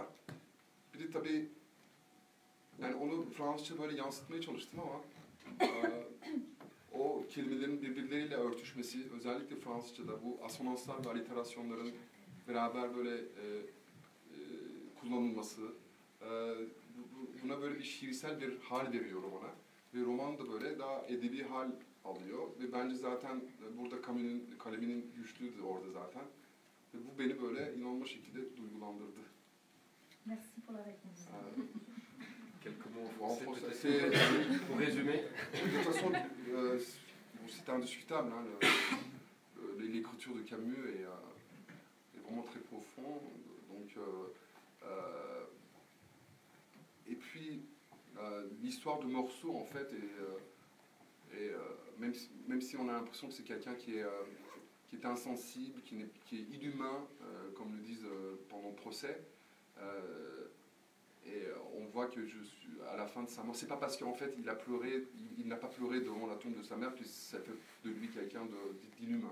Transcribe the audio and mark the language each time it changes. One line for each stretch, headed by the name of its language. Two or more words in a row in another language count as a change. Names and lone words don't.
Turkish: Bir de tabii yani onu Fransızca böyle yansıtmaya çalıştım ama o kelimelerin birbirleriyle örtüşmesi, özellikle Fransızca'da bu asonanslar ve aliterasyonların beraber böyle kullanılması, buna böyle bir şiirsel bir hal veriyor romana. Ve roman da böyle daha edebi hal alıyor ve bence zaten burada Camus'un kaleminin güçlüğü de orada zaten. Ve bu beni böyle inanılmaz şekilde duygulandırdı.
French: Merci pour la réponse. Quelques mots en français. Pour résumer. De toute façon, c'est indiscutable. Hein, l'écriture de Camus est vraiment très profond. Donc, et puis, l'histoire de Meursault, en fait, même si on a l'impression que c'est quelqu'un qui est insensible, qui est inhumain, comme le disent pendant le procès, et on voit que à la fin de sa mort, c'est pas parce qu'en fait il a pleuré, il n'a pas pleuré devant la tombe de sa mère que ça fait de lui quelqu'un d'inhumain.